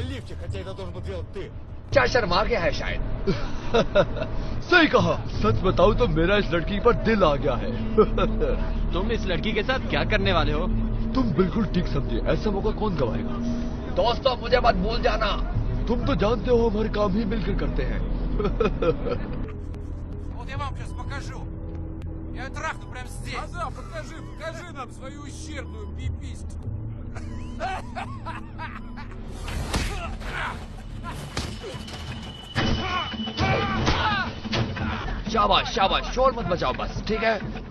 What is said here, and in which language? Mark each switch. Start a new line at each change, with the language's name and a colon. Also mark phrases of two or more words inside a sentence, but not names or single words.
Hindi: क्या शर्मा गया है शायद। सही कहा, सच बताऊं तो मेरा इस लड़की पर दिल आ गया है। तुम इस लड़की के साथ क्या करने वाले हो? तुम बिल्कुल ठीक समझे, ऐसा मौका कौन गवाएगा। दोस्तों मुझे मत भूल जाना, तुम तो जानते हो हम हर काम ही मिलकर करते हैं।
Russian: Я трахну прямо здесь. Аза, покажи нам свою ущербную пипиську.
Hindi: शाबाश शाबाश, शोर मत मचाओ बस, ठीक है।